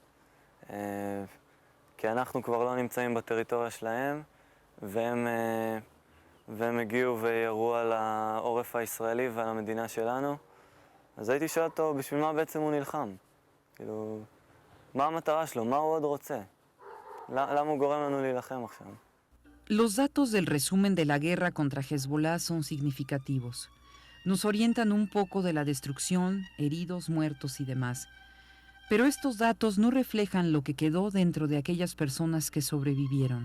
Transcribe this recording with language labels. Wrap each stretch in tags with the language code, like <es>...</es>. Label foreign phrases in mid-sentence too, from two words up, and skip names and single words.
<he>כי אנחנו כבר לא נמצאים בטריטוריה שלהם, והם הגיעו וירו על העורף הישראלי ועל המדינה שלנו. אז הייתי שואל אותו, בשביל מה בעצם הוא נלחם? כאילו, מה המטרה שלו? מה הוא עוד רוצה? למה הוא גורם לנו להילחם עכשיו?</he> <es>Los datos del resumen de la guerra contra Hezbollah son significativos. Nos orientan un poco de la destrucción, heridos, muertos y demás. Pero estos datos no reflejan lo que quedó dentro de aquellas personas que sobrevivieron.</es>